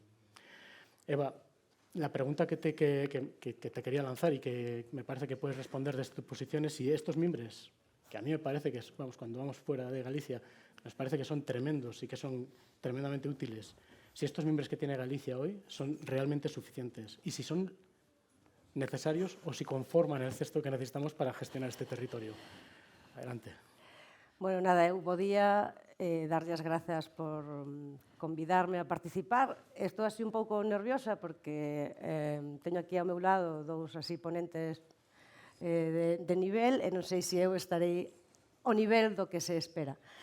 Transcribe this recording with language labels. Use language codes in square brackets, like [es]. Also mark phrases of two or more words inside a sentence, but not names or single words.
[es] Eva, la pregunta que te quería lanzar y que me parece que puedes responder desde tu posición es si estos mimbres, que a mí me parece que, cuando vamos fuera de Galicia, nos parece que son tremendos y que son tremendamente útiles, si estos miembros que tiene Galicia hoy son realmente suficientes y si son necesarios o si conforman el cesto que necesitamos para gestionar este territorio. Adelante. Bueno, [gl] nada, eu podía darlle as grazas por convidarme a participar. Estou así un pouco nerviosa porque teño aquí ao meu lado dous así ponentes de nivel e non sei se eu estarei ao nivel do que se espera.